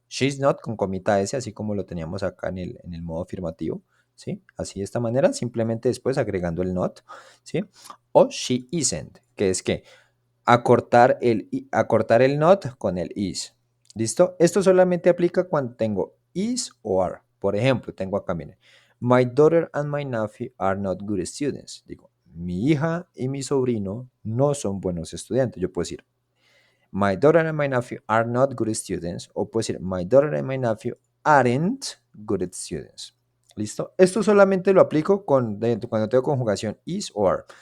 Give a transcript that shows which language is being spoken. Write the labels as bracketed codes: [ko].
[en] She's not [es] con comita S, así como lo teníamos acá en el modo afirmativo, ¿sí? Así de esta manera, simplemente después agregando el not, ¿sí? O [en] she isn't, [es] que es que acortar el not con el is. ¿Listo? Esto solamente aplica cuando tengo is o are. Por ejemplo, tengo acá, miren. [en] My daughter and my nephew are not good students. [es] Digo, mi hija y mi sobrino no son buenos estudiantes. Yo puedo decir, [en] my daughter and my nephew are not good students. [es] O puedo decir, [en] my daughter and my nephew aren't good students. [es] ¿Listo? Esto solamente lo aplico cuando tengo conjugación is o are.